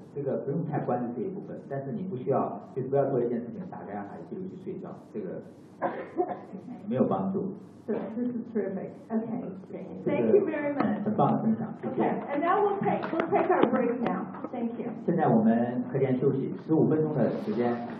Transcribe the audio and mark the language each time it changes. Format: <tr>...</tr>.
<zh>这个不用太关注这一部分，但是你不需要，就是不要做一件事情，打开海记录去睡觉，这个没有帮助。</zh> <en>So, this is terrific. Okay, great. Thank you very much.</en> <zh>很棒的分享。</zh> <en>Okay, and now we'll take our break now. Thank you.</en> <zh>现在我们课间休息15分钟的时间。</zh>